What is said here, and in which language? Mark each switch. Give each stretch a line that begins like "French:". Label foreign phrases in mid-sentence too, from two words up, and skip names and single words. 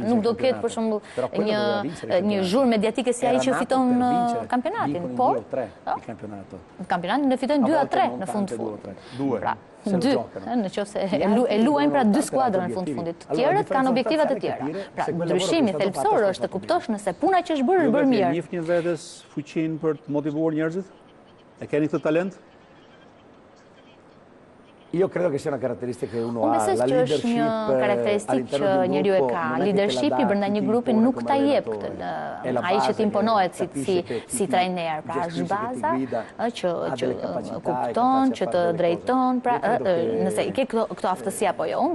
Albanian: Nuk do ketë për shembull një zhurmë mediatike si ai që fiton kampionatin, por kampionatin e fitojnë 2-3 në fund. Pra, 2, në qoftë se e luajnë pra 2 skuadra në fundit. Të tjerët kanë objektiva të tjera. Pra, ndryshimi thelbësor është të kuptosh nëse puna që është bërë mirë. Ju njihni vetes fuqinë për të motivuar njerëzit? E keni këtë talent?
Italian: Io credo che sia una caratteristica che uno ha, la leadership.
Albanian: Unë besoj që është një karakteristikë që njeriu e ka. Leadershipi brenda një grupi nuk ta jep këtë. Ai që të imponohet si trajner, pra është baza që kupton, që të drejton, pra nëse i ke këto aftësi apo jo.